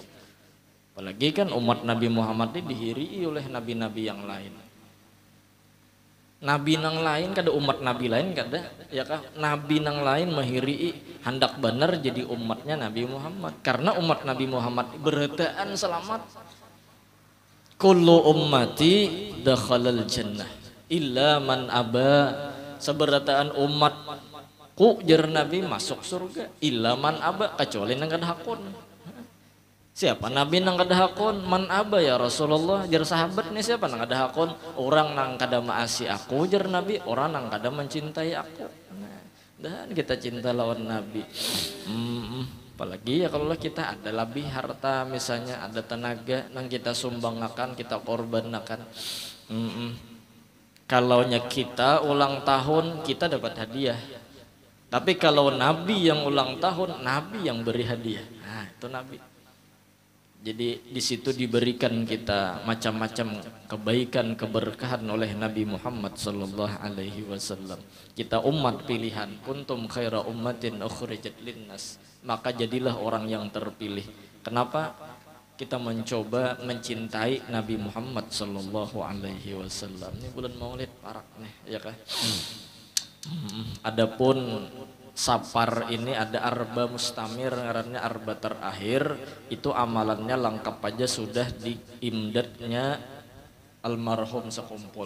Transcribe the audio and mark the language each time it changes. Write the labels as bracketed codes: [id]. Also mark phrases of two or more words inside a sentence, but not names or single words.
[bjn] Apalagi kan umat Nabi Muhammad ini dihiri oleh nabi-nabi yang lain. Nabi nang lain kada umat nabi lain kada ya kah, nabi nang lain mahiri hendak benar jadi umatnya Nabi Muhammad, karena umat Nabi Muhammad berhataan selamat. [ar] Kullu ummati dakhalal jannah illa man aba, [bjn] seberataan umat ku jar nabi masuk surga [ar] illa man aba, [bjn] kecuali nang kada hakun. Siapa nabi nang kada hakun? [ar] Man aba ya Rasulullah, [bjn] jar sahabat nih siapa nang kada hakun? Orang nang kada maasi aku jar nabi, orang nang kada mencintai aku. Nah, dan kita cinta lawan nabi. Apalagi ya kalau kita ada lebih harta misalnya, ada tenaga nang kita sumbangkan, kita korbankan. Kalaunya kita ulang tahun kita dapat hadiah. Tapi kalau nabi yang ulang tahun, nabi yang beri hadiah. Nah, itu nabi. Jadi di situ diberikan kita macam-macam kebaikan, keberkahan oleh Nabi Muhammad [ar] sallallahu alaihi wasallam. [bjn] Kita umat pilihan, [ar] kuntum khaira ummatin ukhrijat linnas. [id] Maka jadilah orang yang terpilih. Kenapa? Kita mencoba mencintai Nabi Muhammad [ar] sallallahu alaihi wasallam. [bjn] Ini bulan Maulid parak nih, ya kan? Adapun Safar ini ada arba mustamir, ngarannya arba terakhir, itu amalannya lengkap aja sudah di imdadnya almarhum sekumpul.